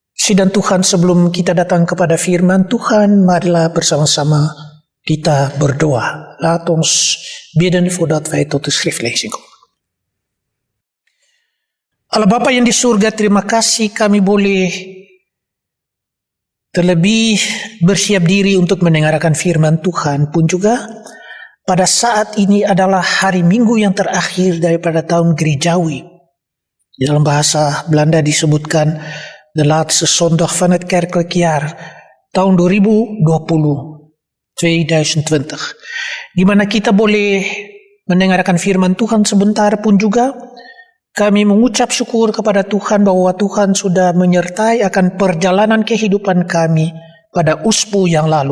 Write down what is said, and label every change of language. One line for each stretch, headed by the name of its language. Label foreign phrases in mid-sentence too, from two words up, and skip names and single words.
Indonesian: Kasih dan Tuhan, sebelum kita datang kepada firman Tuhan, marilah bersama-sama kita berdoa.
Dutch: Laat ons bidden voordat wij tot de schriftlezing komen.
Indonesian: Allah Bapa yang di surga, terima kasih kami boleh terlebih bersiap diri untuk mendengarkan firman Tuhan, pun juga pada saat ini adalah hari Minggu yang terakhir daripada tahun gerejawi. Di dalam bahasa Belanda disebutkan
Dutch: de laatste zondag van het kerkelijk jaar
Indonesian: tahun 2020, di mana kita boleh mendengarkan firman Tuhan sebentar, pun juga kami mengucap syukur kepada Tuhan bahwa Tuhan sudah menyertai akan perjalanan kehidupan kami pada usbu yang lalu.